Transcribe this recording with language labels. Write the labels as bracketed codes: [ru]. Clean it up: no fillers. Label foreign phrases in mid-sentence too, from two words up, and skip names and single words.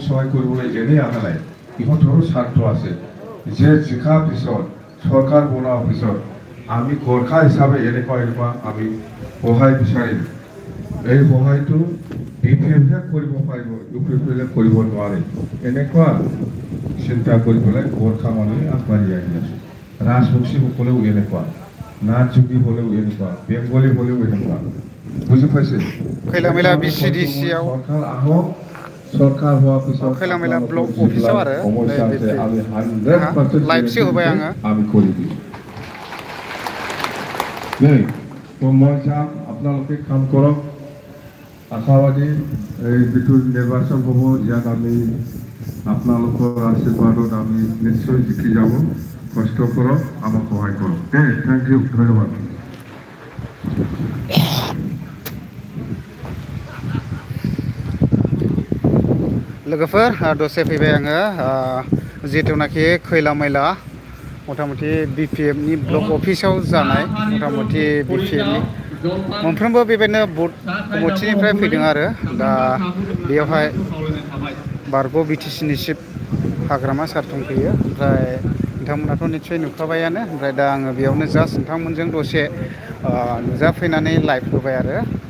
[as] সহায় কৰিবলৈ এনে অহা নাই ইহঁতৰো স্বাৰ্থ আছে যে জিকাৰ পিছত সরকার বনোৱাৰ পিছত আমি গৰ্খা হিচাপে এনেকুৱা আমি সহায় বিচাৰিম এই সহায়টো বিপেহে কৰিব পাৰিব ইউপিপিলে কৰিব নোৱাৰে এনেকুৱা চিন্তা কৰি পেলাই গৰ্খা মানুহে আগবাঢ়ি আহি আছে ৰাজবংশীসকলেও এনেকুৱা নাথযোগী হ'লেও এনেকুৱা বেংগলী হ'লেও এনেকুৱা বুজি পাইছে [brx] खैलामैला बिसिडिसिआव [as] সরকার আহক [hi] सरकार हुआ पिछड़ [brx] खैलामैला ब्लक अफिसाव आरो [as] আমি 100% [brx] लाइभसो होबाय आङो [as] আমি কৰি দিম নাই তো মই যাম আপোনালোকে কাম কৰক আশাবাদী এই যিটো নিৰ্বাচন হ'ব ইয়াত আমি আপোনালোকৰ আশীৰ্বাদত আমি নিশ্চয় জিকি যাব কষ্ট কৰক আমাক সহায় কৰক [en] thank you [as] ধন্যবাদ [brx] लोगोफोर दसे फैबाय आङो जिहेतुनाखि खैलामैला मथामथि बिपिएफनि ब्लक अफिसाव जानाय मथामथि बिपिएफनि मोनफ्रोमबो बेबायदिनो बुथ कमिटिनिफ्राय फैदों आरो दा बेयावहाय बारग' बिटिसिनि चिफ हाग्रामा सार दंफैयो ओमफ्राय नोंथांमोनाथ' निस्सय नुखाबायानो ओमफ्राय दा आङो बेयावनो जास्ट नोंथांमोनजों दसे नुजाफैनानै लाइभ होबाय आरो